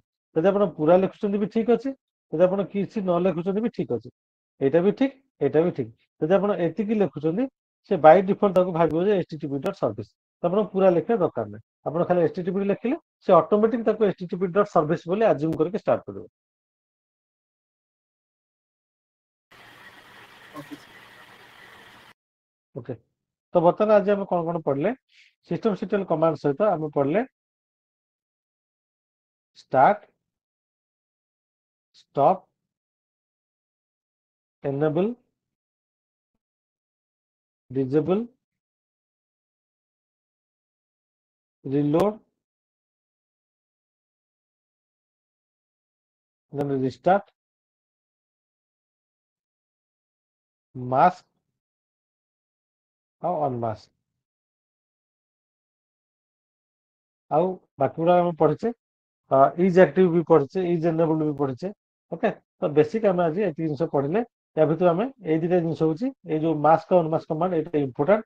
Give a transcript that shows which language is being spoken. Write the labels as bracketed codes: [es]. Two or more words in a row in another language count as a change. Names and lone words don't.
[or] ଯଦି ଆପଣ ପୁରା ଲେଖୁଛନ୍ତି ବି ଠିକ ଅଛି, ଯଦି ଆପଣ କିଛି ନ ଲେଖୁଛନ୍ତି ବି ଠିକ ଅଛି। ଏଇଟା ବି ଠିକ, ଏଇଟା ବି ଠିକ। ଯଦି ଆପଣ ଏତିକି ଲେଖୁଛନ୍ତି, ସେ [en] by default [or] ତାକୁ ଭାବିବ ଯେ [en] HTTP dot service. [or] ଆପଣ ପୁରା ଲେଖିବା ଦରକାର ନାହିଁ। ଆପଣ ଖାଲି HTTPD ଲେଖିଲେ, ସେ ଅଟୋମେଟିକ ତାକୁ [en] HTTP dot service [or] ବୋଲି ଆଜ୍ୟୁମ କରିକି ଷ୍ଟାର୍ଟ କରିବ। [en] OK sir. [or] ଓକେ, ତ ବର୍ତ୍ତମାନ ଆଜି ଆମେ କଣ କଣ ପଢିଲେ, [en] system CTL command [or] ସହିତ ଆମେ ପଢିଲେ ଷ୍ଟାର୍ଟ, [en] stop, enable, disable, reload, then restart, mask ଆଉ unmask। [or] ଆଉ ବାକି ଗୁଡା ଆମେ ପଢିଛେ, [en] is active [or] ବି ପଢିଛେ, [en] is enabled [or] ବି ପଢିଛେ। ଓକେ, ତ ବେସିକ ଆମେ ଆଜି ଏତିକି ଜିନିଷ ପଢିଲେ। ୟା ଭିତରୁ ଆମେ ଏଇ ଦିଟା ଜିନିଷ ହଉଛି, ଏଇ ଯୋଉ ମାସ୍କ ଆଉ [en] unmask command, [or] ଏଇଟା ଇମ୍ପୋର୍ଟାଣ୍ଟ।